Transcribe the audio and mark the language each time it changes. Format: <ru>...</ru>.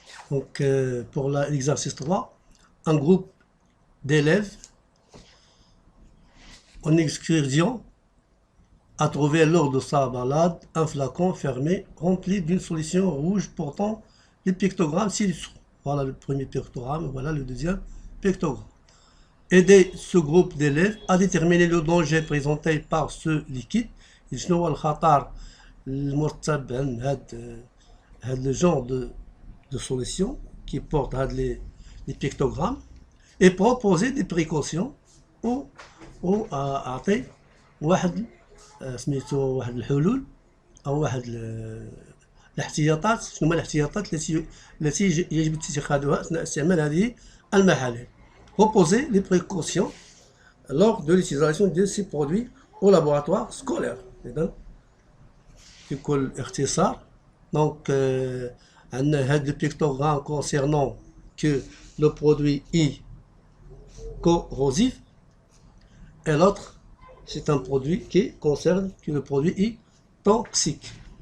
<fr>Donc pour l'exercice 3, un groupe d'élèves en excursion a trouvé lors de sa balade un flacon fermé rempli d'une solution rouge portant les pictogrammes ci-dessous. Voilà le premier pictogramme, voilà le deuxième pictogramme. Aider ce groupe d'élèves à déterminer le danger présenté par ce liquide.</fr> <ar>شنو هو الخطر المرتب عن هذا le genre de solution qui porte les pictogrammes et proposer des précautions ou أعطي واحد سميتو واحد الحلول او واحد الاحتياطات. شنو هما الاحتياطات التي يجب اتخاذها اثناء استعمال هذه المحاليل.</ar> <fr>Proposer les précautions lors de l'utilisation de ces produits au laboratoire scolaire. بكل اختصار donc عندنا هذا البيكتوغرام concernant que le produit est corrosif et l'autre c'est un produit qui concerne que le produit est toxique.</fr>